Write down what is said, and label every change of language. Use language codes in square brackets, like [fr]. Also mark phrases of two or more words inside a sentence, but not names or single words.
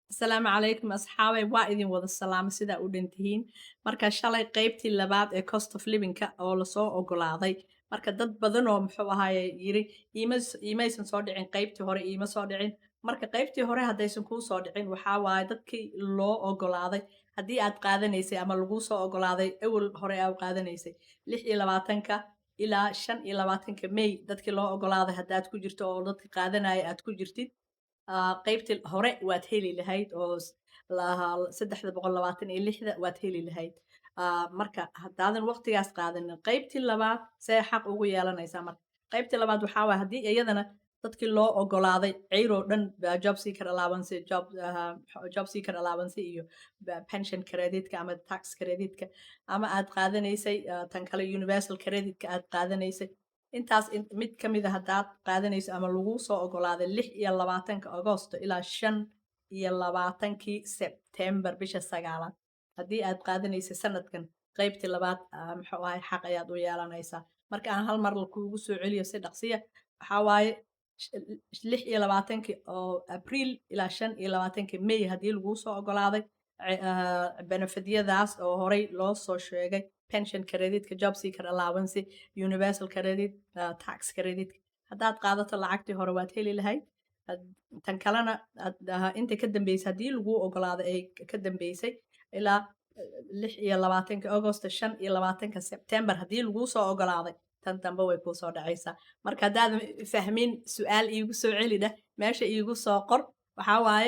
[so] Asalaamu calaykum asxaabay waa idin wada salaamo sidaa u dhantihiin marka shalay qaybtii labaad ee [en] cost of livingka [so] oo lasoo ogolaaday marka dad badan oo muxuu ahaaye yiri iimaysan soo dhicin qaybtii hore iima soo dhicin marka qaybtii hore haddaysan kuu soo dhicin waxaa waaye dadkii loo ogolaaday haddii aad qaadanaysay ama laguu soo ogolaaday awal hore aad qaadanaysay 26 ilaa 25 May dadkii loo ogolaaday haddaad ku jirto oo dadka qaadanaya aad ku jirtid qaybtii hore waad heli lahayd oo 326 waad heli lahayd marka haddaadan waqtigaas qaadanin qaybtii labaad see xaq ugu yeelanaysaa marka qaybtii labaad waxaa waaye haddii iyadana dadkii loo ogolaaday ceyroo dhan [en] job seeker allowance job seeker allowance [so] iyo [en] pension creditka [so] ama [en] tax creditka [so] ama aad qaadanaysay tan kale [en] universal creditka [so] aad qaadanaysay intaas mid ka mid a haddaad qaadanayso ama laguu soo ogolaaday 26 Agoosto ilaa 25 Sebtembar bisha 9aad haddii aad qaadanaysay sanadkan qaybtii labaad muxuu ahay xaq ayaad u yeelanaysaa marka aan hal mar kuugu soo celiyo si dhaqsiya waxaa waaye 26 oo Abriil ilaa 25 May haddii laguu soo ogolaaday benefityadaas oo horey loo soo sheegay [en] pension creditka job seeker allowance universal credit tax credit [so] haddaad qaadato lacagtii hore waad heli lahayd tan kalena inta ka dambeysay haddii laguu ogolaado ay ka dambeysay ilaa 26 Agosto 25 Sebtembar haddii laguu soo ogolaaday tan dambe way kuu soo dhacaysaa marka haddaadan fahmin su-aal iigu soo celidheh meesha iigu soo qor waxaa waaye